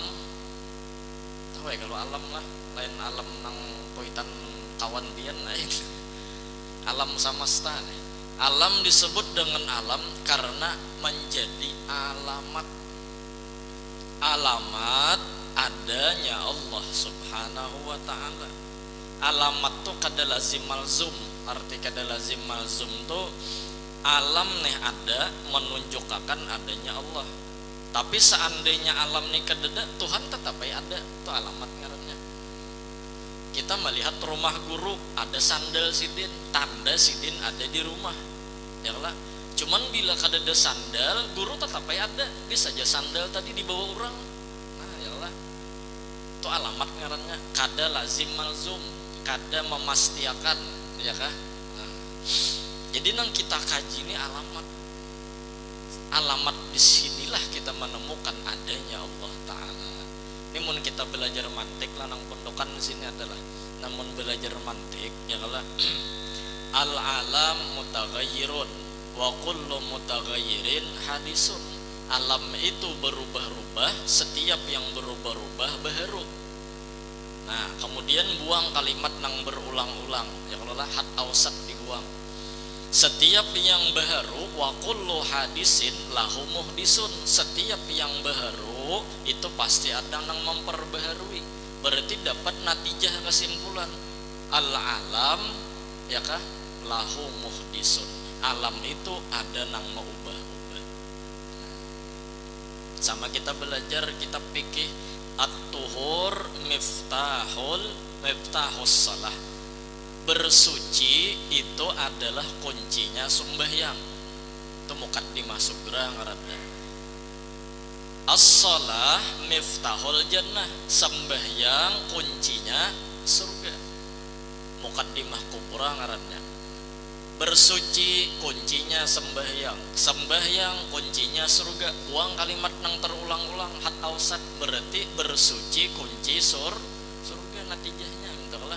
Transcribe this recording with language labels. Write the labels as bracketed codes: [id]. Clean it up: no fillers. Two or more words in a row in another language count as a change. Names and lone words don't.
[bjn] Tahu ya kalau alam lah, lain alam nang poitan kawan pian lain. [id] Alam semesta nih. Alam disebut dengan alam karena menjadi alamat. Alamat adanya Allah [ar] سبحانه وتعالى. [bjn] Alamat tuh kada [ar] لازم ملزوم. [bjn] Arti kada [ar] لازم ملزوم [bjn] tuh alam nih ada menunjukkan adanya Allah. [id] Tapi seandainya alam nih kadada, Tuhan tetap ada. [bjn] Itu alamat ngarannya. Kita melihat rumah guru ada sandal sidin, tanda sidin ada di rumah, ya lah. Cuman bila kadada sandal, guru tetap ada. Bisa aja sandal tadi dibawa orang. Nah, ya lah. Itu alamat ngarannya. Kada [ar] لازم ملزوم, [bjn] kada memastiakan, ya kah? Nah. Jadi nang kita kaji ini alamat. [id] Alamat disinilah kita menemukan adanya Allah Ta'ala. [bjn] Ini mun kita belajar mantik lah nang pondokan di sini adalah, namun belajar mantik ya kala [ar] العالم متغير وكل متغير حادث. [id] Alam itu berubah-ubah, setiap yang berubah-ubah baharu. [bjn] Nah kemudian buang kalimat nang berulang-ulang ya kalau lah [ar] حد أوسط [bjn] dibuang. [id] Setiap yang baharu [ar] وكل حادث له محدث. [id] Setiap yang baharu itu pasti ada yang memperbaharui. Berarti dapat natijah kesimpulan [ar] العالم [id] ya kah [ar] له محدث. [id] Alam itu ada yang mau ubah-ubah. Sama kita belajar kitab fikih [ar] الطهور مفتاح الصلاة. [id] bersuci itu adalah kuncinya sembahyang. [bjn] Itu [ar] مقدمة صغرى [bjn] ngaranna. [ar] الصلاة مفتاح الجنة, [id] sembahyang kuncinya surga. [ar] مقدمة كبرى [id] ngaranna. Bersuci kuncinya sembahyang, sembahyang kuncinya surga. [bjn] Buang kalimat nang terulang-ulang, [ar] حد أوسط [bjn] berarti bersuci kunci surga natijahnya entahlah.